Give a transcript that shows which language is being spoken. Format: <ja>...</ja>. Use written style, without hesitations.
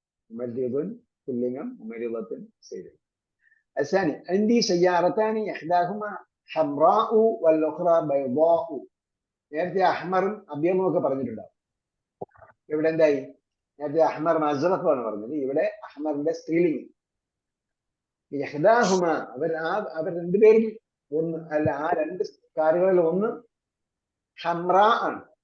<ml>മുമരിദത്തുൻ പുല്ലിംഗം, മുമരിദത്തുൻ സ്ത്രീലിംഗം.</ml> <ar>الثاني عندي سيارتان إحداهما حمراء والأخرى بيضاء.</ar> <ml>നേരത്തെ അഹ്മറും അബിയലും ഒക്കെ പറഞ്ഞിട്ടുണ്ടാവും. ഇവിടെ എന്തായി? നേരത്തെ അഹ്മർ അസ്റഖാണ് പറഞ്ഞത്. ഇവിടെ അഹ്മറിന്റെ സ്ത്രീലിംഗം. ഇഹ്ദാഹുമ അവർ രണ്ടുപേരിൽ ഒന്ന് അല്ല, ആ രണ്ട് കാറുകളിൽ ഒന്ന് ഹംറ ആണ്.</ml>